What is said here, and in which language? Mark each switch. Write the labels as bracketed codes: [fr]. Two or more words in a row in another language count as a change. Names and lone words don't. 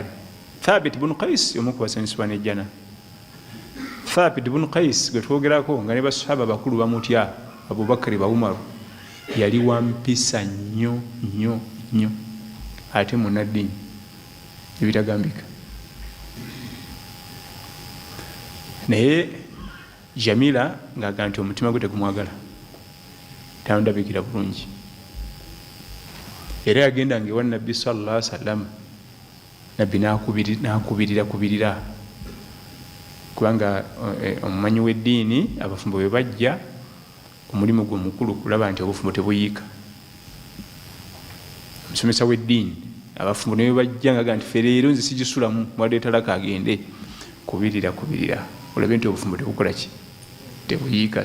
[lg] Thabit ibn Qais omu ku basanyusibwa n'ejjana. Thabit ibn Qais gwe twogerako nga ne basahaba bakulu bamutya Abubakari ba Umaru yali wampisa nnyo nnyo nnyo ate munaddiini ebitagambika. Naye Jamila ng'aga nti omutima gwe tegumwagala tamundabikira bulungi era yagendanga ewa Nabbi [ar] صلى الله عليه وسلم. [lg] Nabbi n'akubirira kubanga omumanyi w'eddiini abafumbo bwe bajja omulimu gwe mukulu kulaba nti obufumbo tebuyiika. Omusomesa w'eddiini abafumbo ne bajja nga nti ffe leero nze sigisulamu mwaleetalako agende kubirira olabe nti obufumbo tebukola ki tebuyiika.